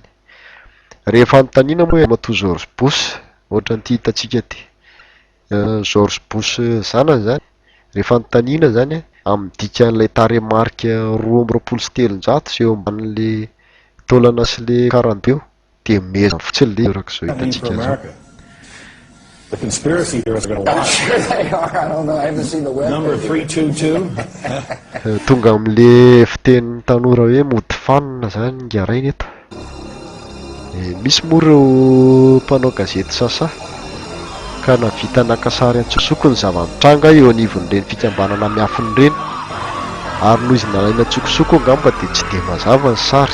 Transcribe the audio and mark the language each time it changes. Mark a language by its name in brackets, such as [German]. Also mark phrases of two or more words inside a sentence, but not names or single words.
[Malagasy] Rehefa anontaniana moa Andrew George Bush, ohatran'ity hitantsika ty George Bush zanany zany, rehefa anontaniana zany amin'ny dikan'ilay taremarika 2,3 sy eo ambanin'le taolana sy le 42 dia mezana fotsiny le rak'izao hitantsika zao. [English] The conspiracy theorists are going to watch. I'm sure they are. I don't know. I haven't seen the web. Number 322. [Malagasy] Tonga amin'le fitenin'ny tanora hoe mody fanina zany ngarainy eto. Misy moa ireo mpanao gazety sasa ka navita nakasary antsokosoko ny zava-mitranga eo anivon'ireny fikambanana miafiny ireny, ary noho izy nalaina tsokosoko angamba dia tsy dia mazava ny sary.